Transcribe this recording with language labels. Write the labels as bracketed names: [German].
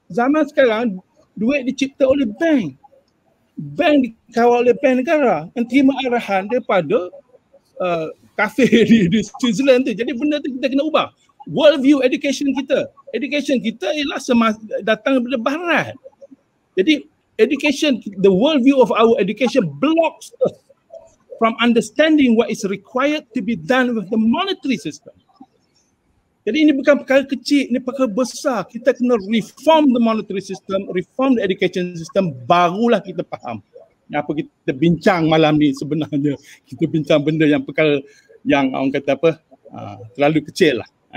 [Malay] Zaman sekarang duit dicipta oleh bank. Bank dikawal oleh bank negara yang terima arahan daripada kafe di Switzerland tu. Jadi benda tu kita kena ubah. World view education kita. Education kita ialah datang daripada barat. [English] Jadi education, the world view of our education blocks us from understanding what is required to be done with the monetary system. [Malay] Jadi ini bukan perkara kecil, ini perkara besar. Kita kena [English] reform the monetary system, reform the education system, [Malay] barulah kita faham apa kita bincang malam ni sebenarnya. Kita bincang benda yang perkara yang orang kata terlalu kecil lah.